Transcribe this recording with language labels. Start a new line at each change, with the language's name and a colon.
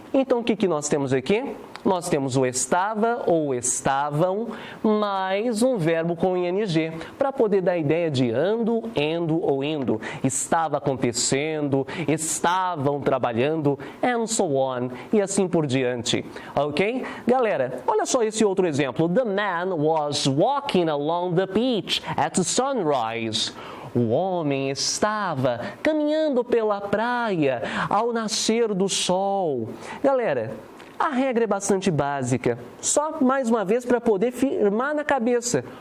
Portuguese: Então, o que nós temos aqui? Nós temos o estava ou estavam, mais um verbo com ing, para poder dar a ideia de ando, endo ou indo. Estava acontecendo, estavam trabalhando,
English: and so on,
Portuguese: e assim por diante. Ok? Galera, olha só esse outro exemplo.
English: The man was walking along the beach at sunrise.
Portuguese: O homem estava caminhando pela praia ao nascer do sol. Galera, a regra é bastante básica, só mais uma vez para poder firmar na cabeça.